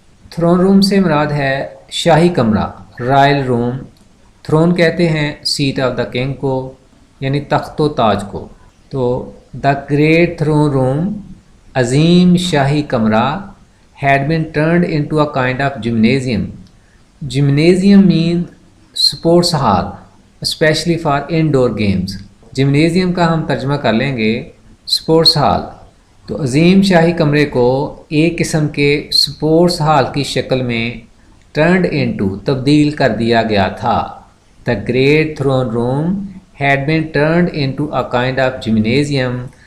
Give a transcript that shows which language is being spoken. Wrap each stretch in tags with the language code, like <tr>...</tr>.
<ur>Thrown روم سے مراد ہے شاہی کمرہ، رائل روم۔ تھرون کہتے ہیں</ur> <en>seat of the king</en> <ur>کو، یعنی تخت و تاج کو۔ تو دا گریٹ تھرون روم، عظیم شاہی کمرہ،</ur> <en>had been turned into a kind of gymnasium. Gymnasium means sports hall, especially for indoor games.</en> <ur>Gymnasium کا ہم ترجمہ کر لیں گے sports hall۔ تو عظیم شاہی کمرے کو ایک قسم کے سپورٹس ہال کی شکل میں turned into تبدیل کر دیا گیا تھا۔</ur> <en>The great throne room had been turned into a kind of gymnasium.</en>